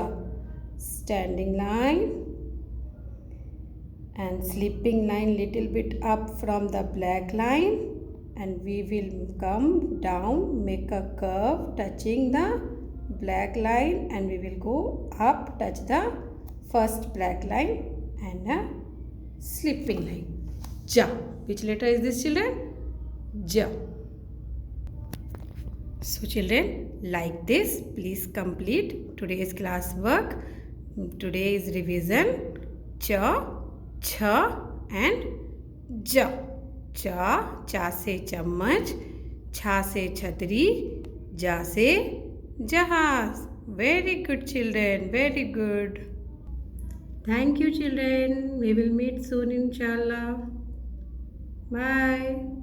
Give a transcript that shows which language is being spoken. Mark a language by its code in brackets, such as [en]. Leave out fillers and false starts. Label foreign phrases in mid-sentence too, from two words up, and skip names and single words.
[en] Standing line and slipping line little bit up from the black line, and we will come down, make a curve touching the black line, and we will go up, touch the first black line and a slipping line. Ja. Which letter is this, children? Ja. So children, like this, please complete today's class work. Today is revision. Cha, cha and ja. [hi] Cha, cha से चम्मच, छा से छतरी, जा से जहाज. [en] Very good children, very good. Thank you children. We will meet soon inshallah. Bye.